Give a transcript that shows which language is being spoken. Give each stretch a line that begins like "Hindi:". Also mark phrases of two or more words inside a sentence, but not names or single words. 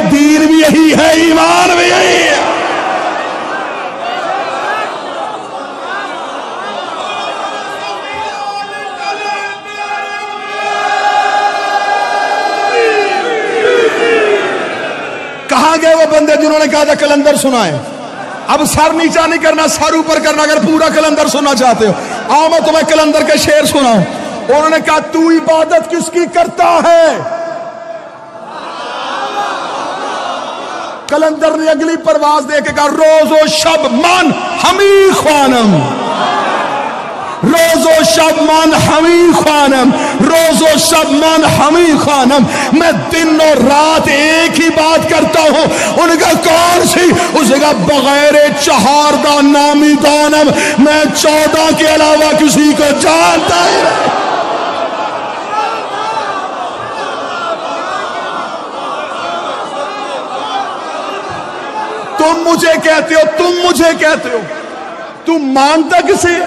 Urdu: دین بھی یہی ہے، ایمان بھی یہی ہے۔ کہاں گئے وہ بندے جنہوں نے کہا تھا کلندر سنائے? اب سر نیچا نہیں کرنا، سر اوپر کرنا۔ اگر پورا کلندر سننا چاہتے ہو، آؤ میں تمہیں کلندر کے شعر سناؤں. انہوں نے کہا تو عبادت کسکی کرتا ہے? کلندر نے اگلی پرواز دے کے کہا
Persian: روز و شب من ہمیں خوانم، روز و شب من ہمیں خوانم، روز و شب من ہمیں خوانم،
Urdu: میں دن اور رات ایک ہی بات کرتا ہوں۔ ان کا کون سی؟ اس کا
Persian: بغیر چہاردہ نامی دانم،
Urdu: میں 14 کے علاوہ کسی کو جانتا ہی نہیں۔ تم مجھے کہتے ہو، تم مجھے کہتے ہو، تم مانتا کسے ہے؟